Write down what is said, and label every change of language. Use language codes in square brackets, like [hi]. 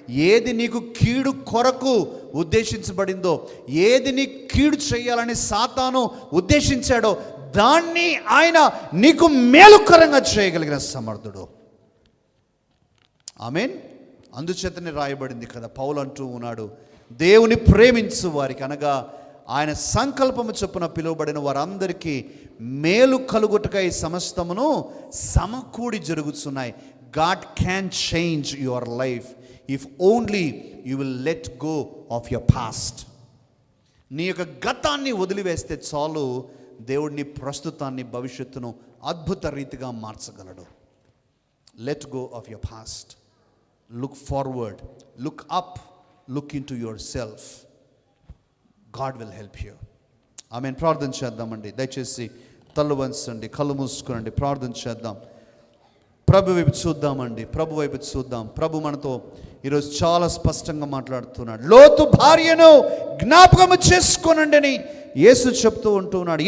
[te] ఏది నీకు కీడు కొరకు ఉద్దేశించబడిందో, ఏది నీ కీడు చేయాలని సాతాను ఉద్దేశించాడో దాన్ని ఆయన నీకు మేలుకరంగా చేయగలిగిన సమర్థుడు. ఆమేన్. అందుచేతనే రాయబడింది కదా, పౌలు అంటూ ఉన్నాడు, దేవుని ప్రేమించు వారికి, అనగా ఆయన సంకల్పము చొప్పున పిలువబడిన వారందరికీ మేలు కలుగుటకై సమస్తమును సమకూడి జరుగుతున్నాయి. [en] God can change your life if only you will let go of your past. [te] నీ యొక్క గతాన్ని వదిలివేస్తే చాలు, దేవుడిని ప్రస్తుతాన్ని భవిష్యత్తును అద్భుత రీతిగా మార్చగలడు. [en] Let go of your past. Look forward, look up, look into yourself. God will help you. Amen. [te] ప్రార్థన చేద్దామండి. దయచేసి తల్లు వంచండి, కళ్ళు మూసుకోండి, ప్రార్థన చేద్దాం. ప్రభు వైపు చూద్దామండి, ప్రభు వైపు చూద్దాం. ప్రభు మనతో ఈరోజు చాలా స్పష్టంగా మాట్లాడుతున్నాడు. లోతు భార్యను జ్ఞాపకం చేసుకోనండి అని యేసు చెప్తూ ఉంటున్నాడు.